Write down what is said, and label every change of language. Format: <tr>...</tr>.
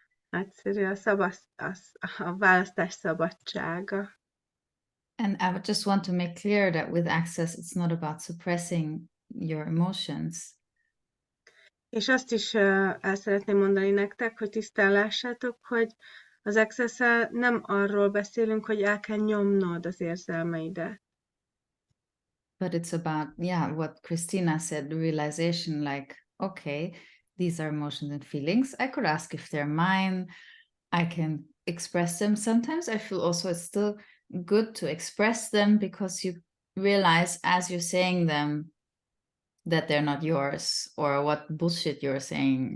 <hu>Nagyszerű a választás szabadsága.</hu> <en>And I would just want to make clear that with Access, it's not about suppressing your emotions.</en> <hu>És azt is el szeretném mondani nektek, hogy tisztán lássátok, hogy az Access-el nem arról beszélünk, hogy el kell nyomnod az érzelmeidet.</hu> <en>But it's about, yeah, what Christina said, the realization like, okay, these are emotions and feelings. I could ask if they're mine. I can express them. Sometimes I feel also it's still good to express them because you realize as you're saying them that they're not yours or what bullshit you're saying.</en>